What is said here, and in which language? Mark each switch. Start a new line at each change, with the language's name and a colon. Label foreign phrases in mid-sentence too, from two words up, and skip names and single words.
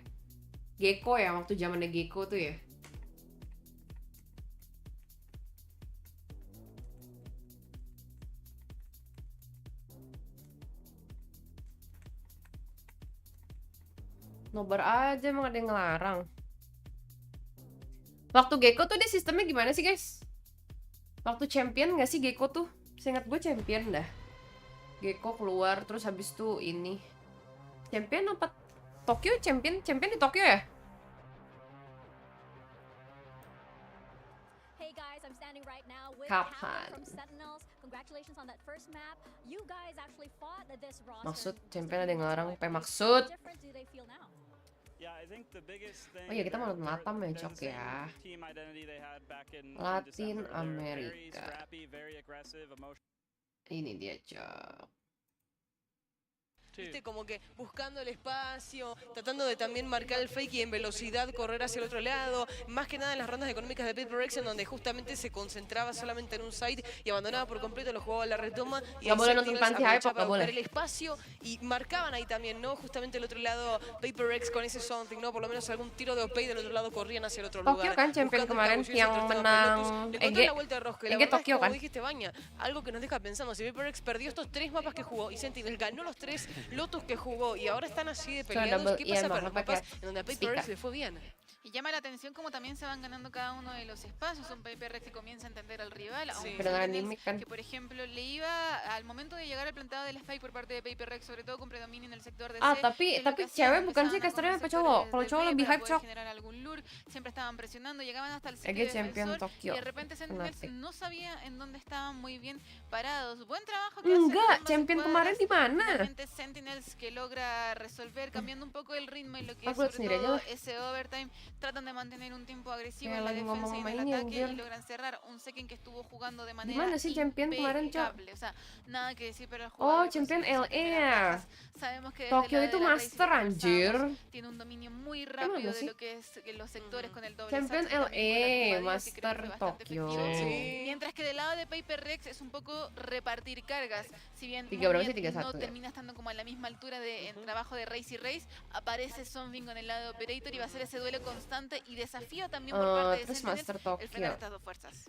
Indonesian: Gecko ya, waktu zamannya Gecko tuh ya. Nobar aja, emang ada yang ngelarang. Waktu Gecko tuh dia sistemnya gimana sih guys? Waktu champion gak sih Gecko tuh? Seingat gue champion dah. Gecko keluar terus habis tuh ini. Champion apa? Tokyo champion di Tokyo ya?
English: Hey guys, I'm standing right now with
Indonesian: Kapan?
English: from Sentinels. Congratulations on that first map. You guys actually fought this roster.
Indonesian: Maksud champion ada yang ngelarang. Maksud?
English: Different do they feel now?
Indonesian: Oh iya kita mau nonton Latam ya Cok ya. Latin Amerika. Ini dia Cok.
Spanish: ¿Viste? Como que buscando el espacio, tratando de también marcar el fake y en velocidad correr hacia el otro lado, más que nada en las rondas económicas de PaperX en donde justamente se concentraba solamente en un site y abandonaba por completo, lo jugaba a la retoma y aprovechaba buscar el espacio y marcaban ahí también, ¿no? Justamente el otro lado PaperX con ese something, ¿no? Por lo menos algún tiro de OP y del otro lado corrían hacia el otro lugar.
Indonesian: Tokyo kan champion kemarin yang menang Tokyo kan.
Spanish: Dijiste Baña, algo que nos deja pensando, si PaperX perdió estos 3 mapas que jugó y Sentinel ganó los 3 Lotus que jugó y ahora están así de peleados, ¿qué pasa con los mapas en donde a PaperX le fue bien? Y llama la atención como también se van ganando cada uno de los espacios. Un PaperX que comienza a entender al rival. Sí. Que por ejemplo le iba al momento de llegar al plantado del spike por parte de PaperX, sobre todo con predominio en el sector de C.
Indonesian: Tapi cewek bukan sih casternya apa cowok? Kalau cowok lebih hype Cok.
Spanish: Generar algún lure, siempre estaban presionando, llegaban hasta el sitio defensor y de repente Sentinels no sabía en dónde estaban muy bien parados. Buen trabajo que
Indonesian: Enggak, champion kemarin di mana?
Spanish: Realmente Sentinels que logra resolver cambiando un poco el ritmo y lo que es sobre todo ese overtime. Tratan de mantener un tiempo agresivo en la defensa y en el ataque y logran cerrar un second que estuvo jugando de manera impecable. O sea, nada que decir para el jugador.
Indonesian: Oh, champion LA.
Spanish: Sabemos que
Indonesian: Tokyo itu master anjir.
Spanish: Tiene un dominio muy rápido de lo que es los sectores con el doble.
Indonesian: Champion LA, master Tokyo.
Spanish: Mientras que del lado de PaperX es un poco repartir cargas. Si bien no termina estando como a la misma altura de en trabajo de Race y Race, aparece Zombie con el lado de Operator y va a ser ese duelo constante y desafío también por parte de Sentinels el frenar estas dos fuerzas.